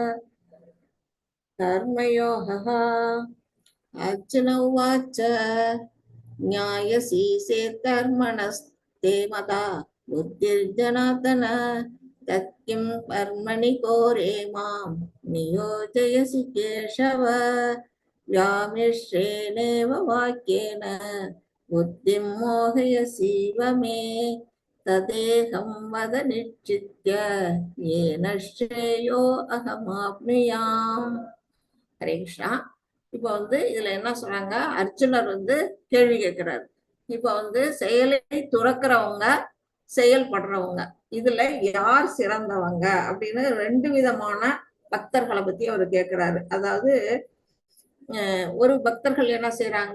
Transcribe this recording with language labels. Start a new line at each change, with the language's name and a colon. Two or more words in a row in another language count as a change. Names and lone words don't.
Sanskrit: கர்மயோகः. अर्जुन उवाच्च ज्यायसी कर्मणस्ते मता बुद्धिर्जनार्दन तत्किं कर्मणि घोरे मां नियोजयसि केशव. व्यामिश्रेणेव वाक्येन बुद्धिं मोहयसीव मे तदेहं वद निश्चित्य येन श्रेयो अहमाप्नुयाम्.
Tamil: ஹரே கிருஷ்ணா. இப்ப வந்து இதுல என்ன சொல்றாங்க? அர்ஜுனர் வந்து கேள்வி கேட்கிறாரு. இப்ப வந்து செயலை துறக்கிறவங்க, செயல்படுறவங்க, இதுல யார் சிறந்தவங்க அப்படின்னு 2 விதமான பக்தர்களை பத்தி அவர் கேட்கிறாரு. அதாவது ஒரு பக்தர்கள் என்ன செய்யறாங்க?